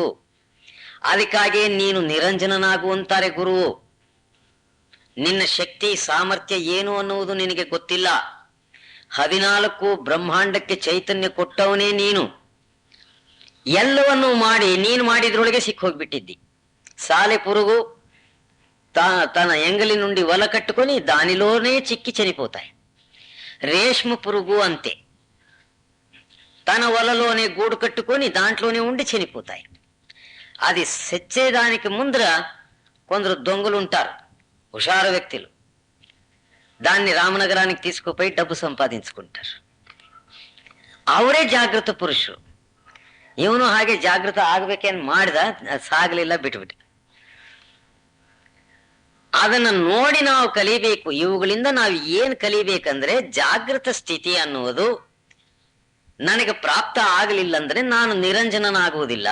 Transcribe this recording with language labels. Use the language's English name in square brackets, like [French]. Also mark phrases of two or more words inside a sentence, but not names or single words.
[Kannada] ಅದಕ್ಕಾಗಿ ನೀನು ನಿರಂಜನನಾಗುವಂತಾರೆ ಗುರು. ನಿನ್ನ ಶಕ್ತಿ ಸಾಮರ್ಥ್ಯ ಏನು ಅನ್ನುವುದು ನಿನಗೆ ಗೊತ್ತಿಲ್ಲ. 14 ಬ್ರಹ್ಮಾಂಡಕ್ಕೆ ಚೈತನ್ಯ ಕೊಟ್ಟವನೇ ನೀನು. ಎಲ್ಲವನ್ನೂ ಮಾಡಿ ನೀನು ಮಾಡಿದ್ರೊಳಗೆ ಸಿಕ್ಕೋಗ್ಬಿಟ್ಟಿದ್ದಿ. [Telugu] సాలె పురుగు తన ఎంగలి నుండి వల కట్టుకొని దానిలోనే చిక్కి చనిపోతాయి. రేష్మ పురుగు అంతే, తన వలలోనే గూడు కట్టుకొని దాంట్లోనే ఉండి చనిపోతాయి. అది సెచ్చేదానికి ముందర కొందరు దొంగలు ఉంటారు, హుషారు వ్యక్తులు. దాన్ని రామనగరానికి తీసుకుపోయి డబ్బు సంపాదించుకుంటారు. [Kannada] ಅವರೇ ಜಾಗೃತ ಪುರುಷರು. ಇವನು ಹಾಗೆ ಜಾಗೃತ ಆಗ್ಬೇಕೇನ್ ಮಾಡಿದ, ಸಾಗಲಿಲ್ಲ, ಬಿಟ್ಬಿಟ್ಟ. ಅದನ್ನ ನೋಡಿ ನಾವು ಕಲಿಬೇಕು. ಇವುಗಳಿಂದ ನಾವು ಏನ್ ಕಲಿಬೇಕಂದ್ರೆ, ಜಾಗೃತ ಸ್ಥಿತಿ ಅನ್ನುವುದು ನನಗೆ ಪ್ರಾಪ್ತ ಆಗಲಿಲ್ಲ ಅಂದ್ರೆ ನಾನು ನಿರಂಜನನಾಗುವುದಿಲ್ಲ.